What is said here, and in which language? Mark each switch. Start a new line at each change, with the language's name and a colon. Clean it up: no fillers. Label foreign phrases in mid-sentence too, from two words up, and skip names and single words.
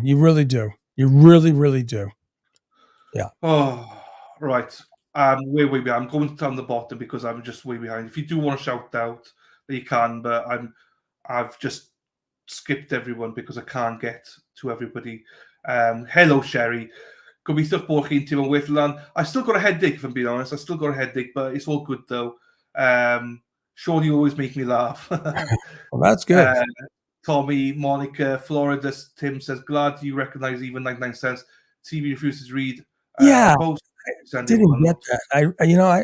English: You really do. You really, really do. Yeah. Oh, right. Way behind. I'm going down the bottom because I'm just way behind. If you do want to shout out, you can, but I've just skipped everyone because I can't get to everybody. Hello, Sherry.
Welsh: Gobeithio'ch bod chi'n teimlo'n well lan.
English: I still got a headache, if I'm being honest. I still got a headache, but it's all good though. Sean, you always make me laugh. Well, that's good. Tommy, Monica, Florida, Tim says, glad you recognize even 99 cents. TV refuses to read. I didn't get that.